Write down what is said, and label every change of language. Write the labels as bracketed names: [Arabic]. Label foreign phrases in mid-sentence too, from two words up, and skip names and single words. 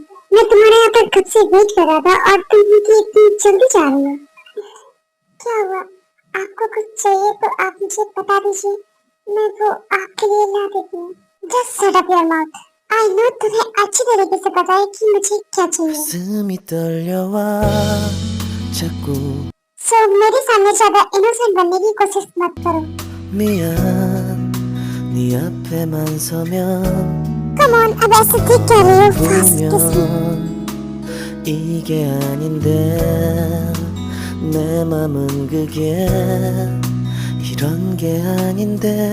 [Hindi] मैं तुम्हारे यहाँ पर कब से वेट कर रहा था और तुम मुझे इतनी जल्दी जा रही हो। क्या हुआ? आपको कुछ चाहिए तो आप मुझे बता दीजिए, मैं वो आपके लिए ला देती हूँ। [English] Just shut up your mouth. I know [Hindi] तुम्हें अच्छी तरीके से पता है कि मुझे क्या चाहिए। [Korean] 가슴이 떨려와 자꾸 [Hindi] सो मेरे सामने ज्यादा इनोसेंट बनने की कोशिश मत करो। [Korean] 미안 네 앞에만 서면 [English] come on, [Hindi] अब ऐसे ठीक कह रही हो। [English] fast kiss me. [Korean] 보면 이게 아닌데 내 맘은 그게 이런 게 아닌데